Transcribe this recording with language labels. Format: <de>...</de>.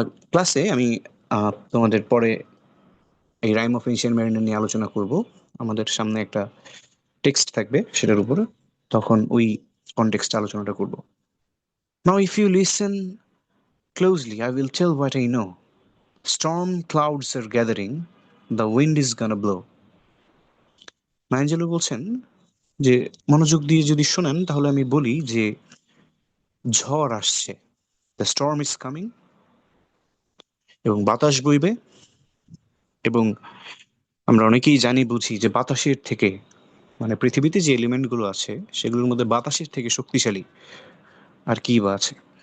<bn>ক্লাসে আমি তোমাদের পরে এই রাইম অফ এনশিয়েন্ট মেরিনার নিয়ে আলোচনা করব, আমাদের সামনে একটা টেক্সট থাকবে সেটার উপর, তখন ওই কনটেক্সটে আলোচনাটা করব।</bn> <en>Now if you listen closely I will tell what I know. Storm clouds are gathering, the wind is gonna blow.</en> <bn>ম্যাঞ্জেলো বলছেন যে মনোযোগ দিয়ে যদি শোনেন তাহলে আমি বলি যে ঝড় আসছে,</bn> <en>the storm is coming,</en> <bn>এবং বাতাস বইবে। এবং আমরা অনেকেই জানি বুঝি যে বাতাসের থেকে, মানে পৃথিবীতে যে এলিমেন্ট গুলো আছে সেগুলোর মধ্যে বাতাসের থেকে শক্তিশালী আর কি বা আছে?</bn>